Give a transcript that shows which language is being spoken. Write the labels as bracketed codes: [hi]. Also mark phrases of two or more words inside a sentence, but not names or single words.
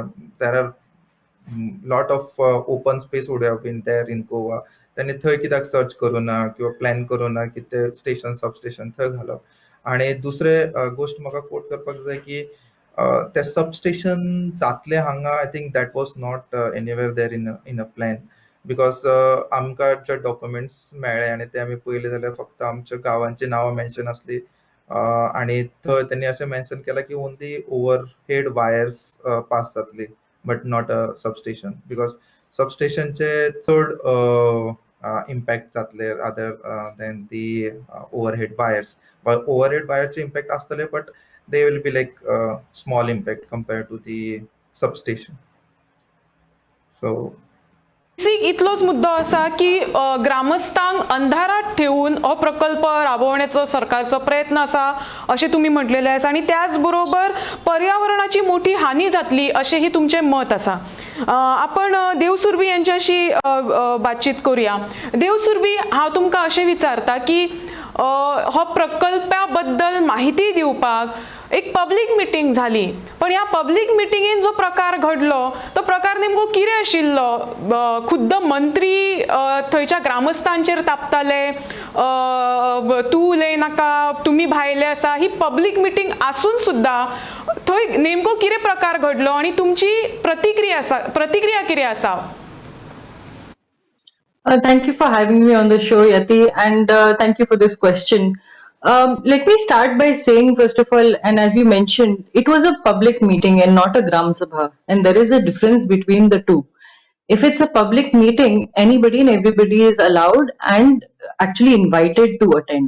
[en] There are lot of open space would have been there in Goa. [kok] त्यांनी थंय कित्याक सर्च करूना किंवा प्लॅन करूना की ते [en] station substation [kok] थंय घालप. आणि दुसरे गोष्ट म्हाका कोट करपाक जाय की ते सबस्टेशन जातले हांगा, [en] I think that was not anywhere there in a plan. [kok] बिकॉज आमकां जे डॉक्युमेंट्स मेळ्ळे आणि ते आमी पळयले जाल्यार फक्त आमच्या गांवांची नांवां मेन्शन आसली, आणि थंय त्यांनी अशें मेन्शन केलां की [en] only overhead wires pass [kok] जातली, [en] but not a substation. [kok] बिकॉज सबस्टेशनचे चड इम्पॅक्ट जातले [en] rather than the overhead wires. overhead wire [kok] इम्पॅक्ट आसतले, [en] बट they will be like small impact compared to the substation. So [mr] बेसिक इतलोच मुद्दो असा की ग्रामस्थांक अंधारात ठेवून हो प्रकल्प राबवण्याचो सरकारचो प्रयत्न असा असे तुम्ही म्हटलेले आहे, आणि त्याचबरोबर पर्यावरणाची मोठी हानी जातली असेही तुमचे मत असा. आपण देव सुरभी यांच्याशी बातचीत करूया. देव सुरभी, [kok] हांव तुमकां अशें विचारता की हो प्रकल्पाबद्दल माहिती दिवपाक एक [en] public meeting [kok] झाली, पण या [en] public meeting [kok] जो प्रकार घडलो तो प्रकार नेमको कितें आशिल्लो? खुद्द मंत्री थंयच्या ग्रामस्थांचेर तापताले, तूं उलय नाका, तुमी भायले आसा, ही [en] public meeting [kok] आसून सुद्धा थंय नेमको कितें प्रकार घडलो आणि तुमची प्रतिक्रिया कितें आसा? [en] Thank you for having me on the show, Yati, and thank you for this question. Let me start by saying, first of all, and as you mentioned, it was a public meeting and not a Gram Sabha, and there is a difference between the two. If it's a public meeting, anybody and everybody is allowed and actually invited to attend.